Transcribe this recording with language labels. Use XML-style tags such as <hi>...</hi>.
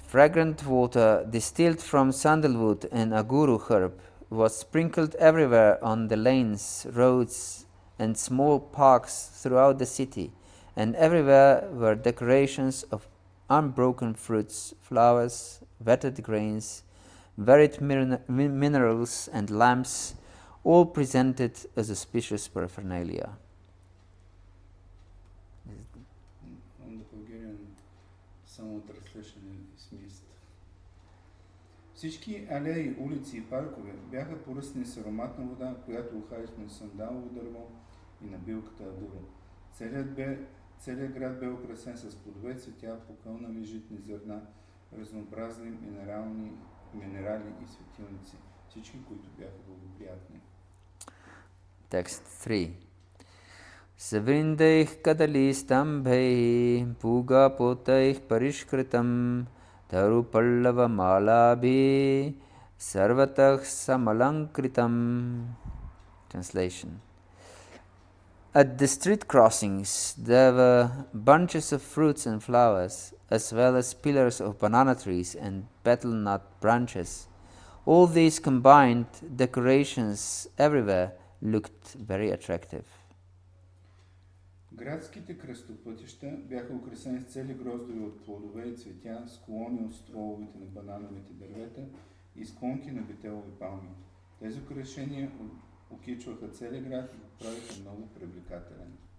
<en>Fragrant water distilled from sandalwood and aguru herb was sprinkled everywhere on the lanes, roads, and small parks throughout the city, and everywhere were decorations of unbroken fruits, flowers, wetted grains, varied minerals, and lamps, all presented as auspicious paraphernalia. On the Bulgarian, само translation is missed.</en> <bg>Всички алеи, улици и паркове бяха поръсни с ароматна вода, която ухаеше на сандалово дърво и на билката агуро. Целият град бе украсен с плодове, цветя, покълнали житни зърна, разнообразни минерали и светилници, всички, които бяха благоприятни.</bg> <sa>Text 3. Savrindaih kadalistambhai puga potaih parishkritam taru pallava malabhi sarvatah samalankritam. Translation.</sa> <en>At the street crossings, there were bunches of fruits and flowers, as well as pillars of banana trees and betel nut branches. All these combined decorations everywhere looked very attractive.</en> <bg>Градските кръстопътища бяха украсени с цели гроздове от плодове и цветя, с колони от стволовете на банановите дървета и склонки на бетелови палми. Тези украшения окичваха целия град и го правиха много привлекателен.</bg>